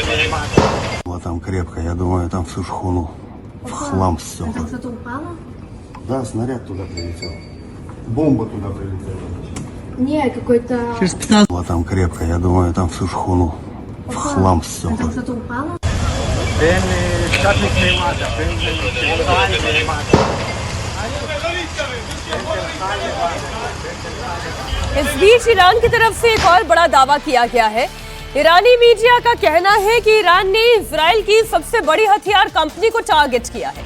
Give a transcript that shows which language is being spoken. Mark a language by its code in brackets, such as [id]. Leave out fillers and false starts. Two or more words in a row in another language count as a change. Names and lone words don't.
[ru] Было там крепко, я думаю, там всю шхуну в хлам все. Там что-то упало? Да, снаряд туда прилетел. Бомба туда прилетела. Не, какой-то... Была там крепко, я думаю, там всю шхуну в хлам все. Там что-то упало? [hi] इस बीच ईरान की तरफ से एक और बड़ा दावा किया गया है। ईरानी मीडिया का कहना है कि ईरान ने इजराइल की सबसे बड़ी हथियार कंपनी को टारगेट किया है।